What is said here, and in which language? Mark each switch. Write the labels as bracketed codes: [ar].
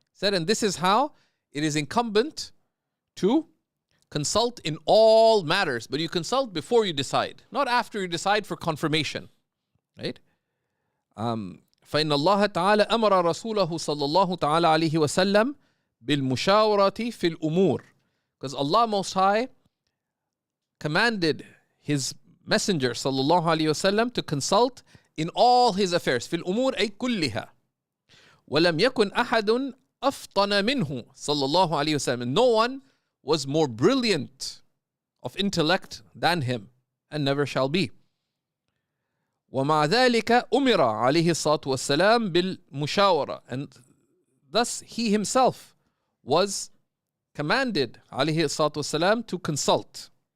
[en] He said, and this is how it is incumbent to consult in all matters, but you consult before you decide, not after you decide for confirmation. Right? [ar] فإن الله تعالى أمر رسوله صلى الله تعالى عليه وسلم بالمشاورة في الأمور. [en] Because Allah Most High commanded His Messenger [ar] صلى الله عليه وسلم [en] to consult in all His affairs. [ar] في الأمور أي كلها. ولم يكن أحد أفطن منه صلى الله عليه وسلم. [en] No one was more brilliant of intellect than him, and never shall be. [ar] ومع ذلك أمر عليه الصلاة والسلام بالمشاورة, [en] and thus he himself was commanded [ar] عليه الصلاة والسلام [en] to consult.